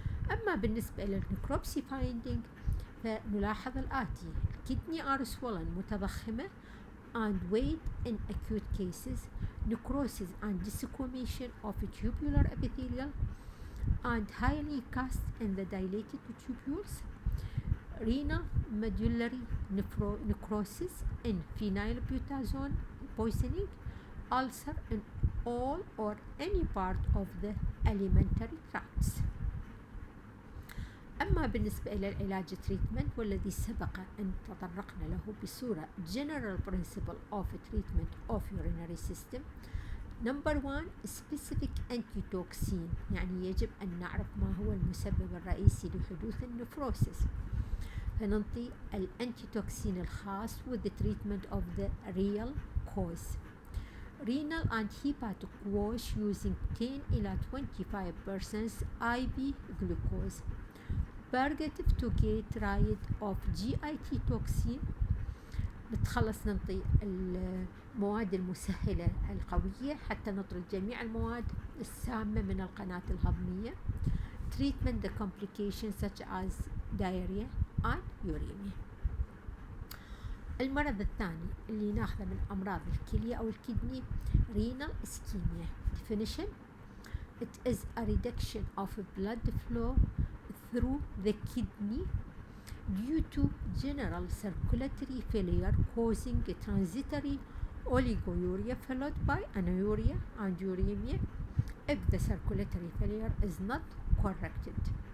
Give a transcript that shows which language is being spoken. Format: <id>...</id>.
<ar>أما بالنسبة للنكروبسي</ar> <en>finding</en> <ar>فنلاحظ الآتي:</ar> <en>kidney are swollen</en> <ar>متضخمة</ar> <en>and weight in acute cases, necrosis and desquamation of tubular epithelial and highly cast in the dilated tubules, renal medullary necrosis in phenylbutazone poisoning, ulcer in all or any part of the alimentary tracts.</en> <ar>أما بالنسبة إلى العلاج treatment والذي سبق أن تطرقنا له بصورة</ar> <en>general principle of treatment of urinary system. Number 1 specific antitoxin،</en> <ar>يعني يجب أن نعرف ما هو المسبب الرئيسي لحدوث النفروسيس، فننطي الانتيتوكسين الخاص</ar> <en>with the treatment of the real cause. Renal and hepatic wash using 10 إلى 25% IV glucose. Purgative to get rid of GIT toxin.</en> <ar>ننطي المواد المسهلة القوية حتى نطرد جميع المواد السامة من القناة الهضمية.</ar> <en>Treatment the complications such as diarrhea and uremia.</en> <ar>المرض الثاني اللي ناخذه من أمراض الكلية أو الكدني renal ischemia.</ar> <en>Definition: it is a reduction of blood flow through the kidney due to general circulatory failure causing a transitory oliguria followed by anuria and uremia if the circulatory failure is not corrected.</en>